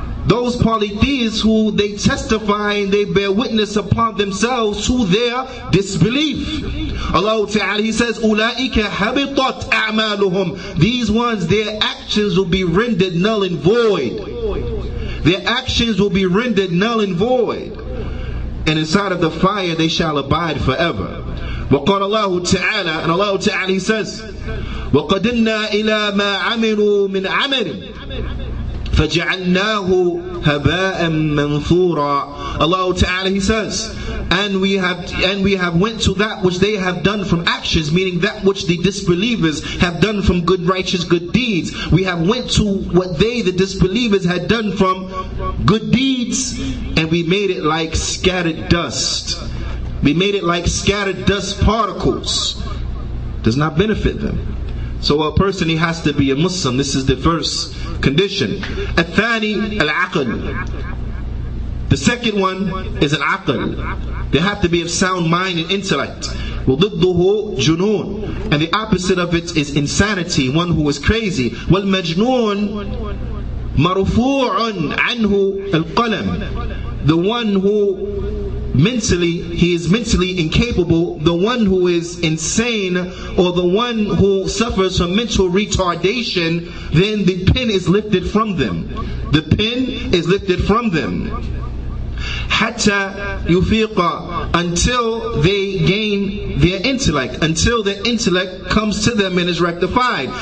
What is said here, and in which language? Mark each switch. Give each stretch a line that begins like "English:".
English: Those polytheists who they testify and they bear witness upon themselves to their disbelief. Allah Ta'ala, He says,
Arabic: أُولَٰئِكَ حَبِطَتْ أَعْمَالُهُمْ.
English: These ones, their actions will be rendered null and void. Their actions will be rendered null and void. And inside of the fire they shall abide forever.
Arabic: وقال الله تعالى,
English: and Allah Ta'ala, He says,
Arabic: وَقَدِمْنَا إِلَى مَا عَمِلُوا مِنْ عَمَلٍ فَجَعَلْنَاهُ هَبَاءً مَنْثُورًا.
English: Allah Ta'ala, He says, and we have went to that which they have done from actions, meaning that which the disbelievers have done from good righteous good deeds. We have went to what they, the disbelievers, had done from good deeds, and we made it like scattered dust. We made it like scattered dust particles. Does not benefit them. So a person, he has to be a Muslim. This is the first condition.
Arabic: الثاني العقل.
English: The second one is an aql. They have to be of sound mind and intellect.
Arabic: وضده جنون.
English: And the opposite of it is insanity, one who is crazy.
Arabic: والمجنون مرفوع عنه القلم.
English: The one who he is mentally incapable, the one who is insane, or the one who suffers from mental retardation, then the pen is lifted from them. The pen is lifted from them.
Arabic: Hatta yufiqa,
English: until they gain their intellect, until their intellect comes to them and is rectified.